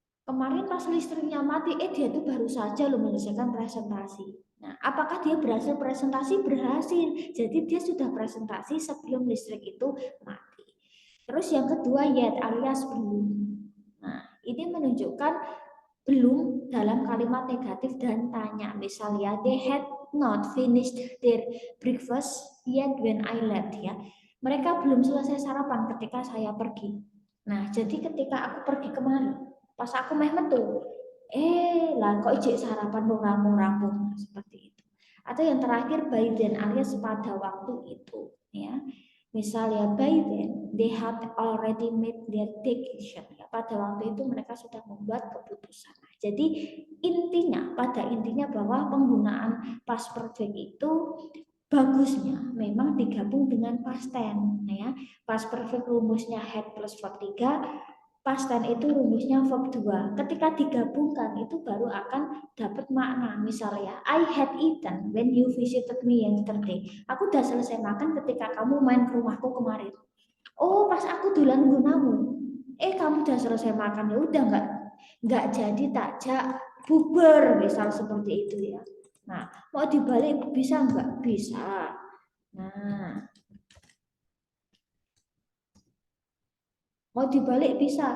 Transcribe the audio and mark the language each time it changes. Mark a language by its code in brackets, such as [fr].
[id] Kemarin pas listriknya mati, dia tuh baru saja loh menyelesaikan presentasi. Nah, apakah dia berhasil presentasi? Berhasil. Jadi dia sudah presentasi sebelum listrik itu mati. Terus yang kedua, yet alias belum. Nah, ini menunjukkan belum dalam kalimat negatif dan tanya. [en] Misalnya, they had not finished their breakfast yet when I left, ya. [id] Mereka belum selesai sarapan ketika saya pergi. Nah, jadi ketika aku pergi kemana? Pas aku [jv] meh metu, lah kok ijek sarapan rampung-rampung [id] seperti itu. Atau yang terakhir by then alias pada waktu itu, ya. [en] Misalnya by then they had already made their decision, ya. [id] Pada waktu itu mereka sudah membuat keputusan. Jadi pada intinya bahwa penggunaan past perfect itu bagusnya memang digabung dengan past tense, ya. Past perfect rumusnya had plus verb 3, past tense itu rumusnya verb 2. Ketika digabungkan itu baru akan dapat makna. [en] Misalnya, I had eaten when you visited me yesterday. [id] Aku udah selesai makan ketika kamu main ke rumahku kemarin. Oh, [jv] pas aku dolan gunamu. [id] Kamu udah selesai makan, ya udah nggak jadi takjak buber, misal seperti itu, ya. Nah, mau dibalik bisa nggak? Bisa. Nah, mau dibalik bisa.